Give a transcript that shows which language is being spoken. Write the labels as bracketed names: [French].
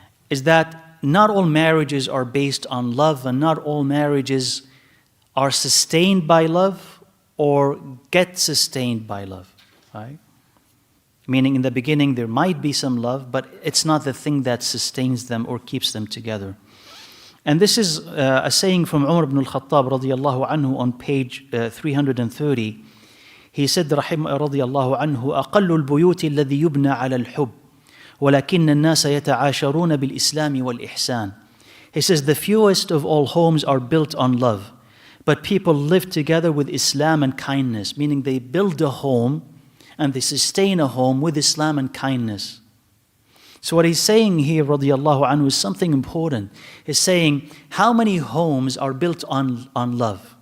[English] is that not all marriages are based on love, and not all marriages are sustained by love or get sustained by love, right? Meaning in the beginning there might be some love, but it's not the thing that sustains them or keeps them together. And this is a saying from Umar ibn al-Khattab radiyallahu anhu on page 330. He said, [Arabic] radiyallahu anhu, أقل البيوت الذي يبنى على الحب ولكن الناس يتعاشرون بالإسلام والإحسان. [English] He says, the fewest of all homes are built on love, but people live together with Islam and kindness, meaning they build a home and they sustain a home with Islam and kindness. So what he's saying here, radiyallahu anhu, is something important. He's saying, how many homes are built on love?